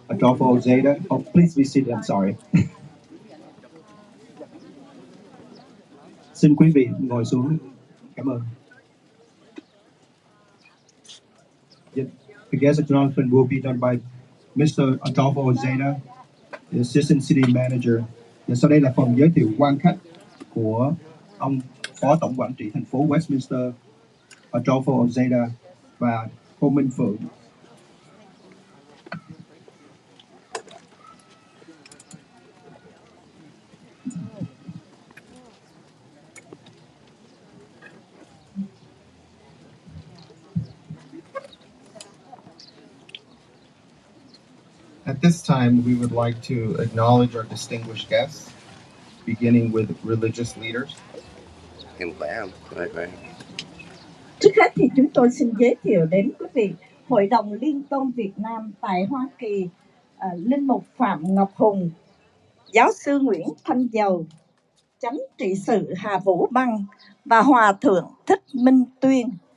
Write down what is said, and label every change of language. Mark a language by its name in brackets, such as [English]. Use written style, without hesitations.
[English] Adolfo Zeta. Oh, please be seated. I'm sorry. [Vietnamese] Xin quý vị ngồi xuống. Cảm ơn. [English] The guest acknowledgement will be done by Mr. Adolfo Zeta, the Assistant City Manager. [Vietnamese] Và sau đây là phần giới thiệu quan khách của ông Phó Tổng quản trị thành phố Westminster, Adolfo Zeta và cô Minh Phượng. [English] At this time, we would like to acknowledge our distinguished guests, beginning with religious leaders. [Vietnamese] Trước hết thì chúng tôi xin giới thiệu đến quý vị Hội đồng Liên tôn Việt Nam tại Hoa Kỳ, Linh mục Phạm Ngọc Hùng, Giáo sư Nguyễn Thanh Dầu, Chánh trị sự Hà Vũ Băng và Hòa thượng Thích Minh Tuyên.